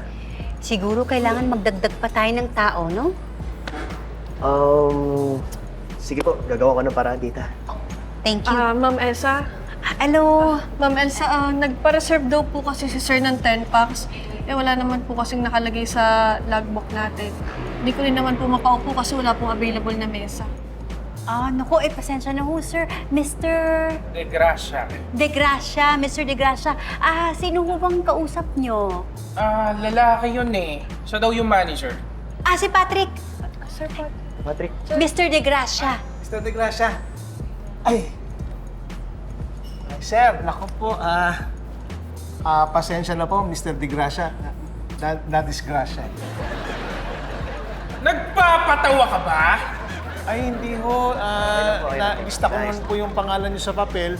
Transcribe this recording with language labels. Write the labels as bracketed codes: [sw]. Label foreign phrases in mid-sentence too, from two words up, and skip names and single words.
[tl] Siguro kailangan magdagdag pa tayo ng tao, no? Sige po, gagawa ko ng paraan, tita. [en] Thank you. [tl] Ma'am Elsa? Hello? Ma'am Elsa, nagpa-reserve daw po kasi si Sir ng 10 packs. Eh, wala naman po kasing nakalagay sa logbook natin. Hindi ko rin naman po makaupo kasi wala pong available na mesa. Naku, pasensya na ho, sir. Mr. De Gracia. De Gracia, Mr. De Gracia. Sino ho bang kausap nyo? Lalaki yun eh. Siya daw yung manager. Si Patrick. Sir Pat. Patrick. Mr. De Gracia. Mr. De Gracia. Ay! Sir, naku po, pasensya na po, Mr. De Gracia. Na-disgrasya. Nagpapatawa ka ba? Ay, hindi ho. Na-lista ko man po yung pangalan niyo sa papel.